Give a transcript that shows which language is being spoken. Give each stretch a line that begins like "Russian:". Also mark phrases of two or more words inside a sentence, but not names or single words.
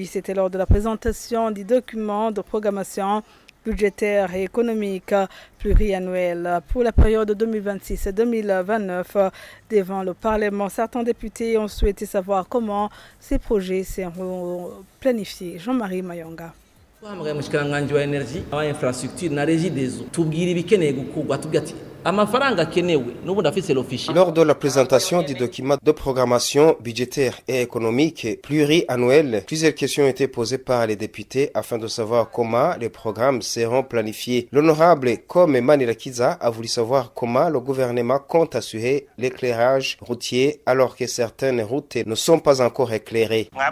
French: C'était lors de la présentation du document de programmation budgétaire et économique pluriannuel pour la période 2026-2029 devant le Parlement. Certains députés ont souhaité savoir comment ces projets seront planifiés. Jean-Marie Mayonga.
Rundi: Umushikiranganji wa energy aba infrastructure na
French: régie des eaux
Rundi: tubwira ibikeneye gukurwa tubwira ati amafaranga akenewe n'ubu ndafise l'office.
French: Lors de la présentation du document de programmation budgétaire et économique pluriannuel, plusieurs questions ont été posées par les députés afin de savoir comment les programmes seront planifiés. L'honorable Kome Manirakiza a voulu savoir comment le gouvernement compte assurer l'éclairage routier alors que certaines routes ne sont pas encore éclairées.